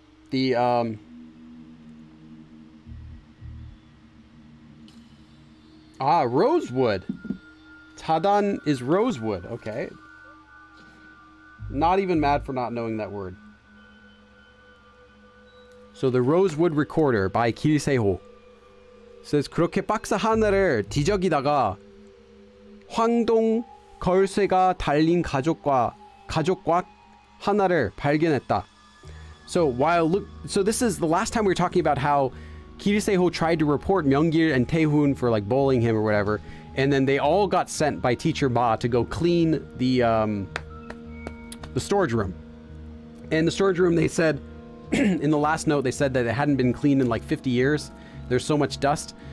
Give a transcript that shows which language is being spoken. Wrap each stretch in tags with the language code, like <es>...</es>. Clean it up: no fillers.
<en>The rosewood. Tadan is rosewood. Okay. Not even mad for not knowing that word. So the rosewood recorder by 길세호 says</en> <ko>그렇게 박스 하나를 뒤적이다가 황동 걸쇠가 달린 가족과 하나를 발견했다.</ko> <en>So this is the last time we were talking about how Kiriseho tried to report Myeonggil and Taehoon for like bullying him or whatever, and then they all got sent by teacher Ma to go clean the storage room. And the storage room, they said in the last note, they said that it hadn't been cleaned in like 50 years. There's so much dust.</en>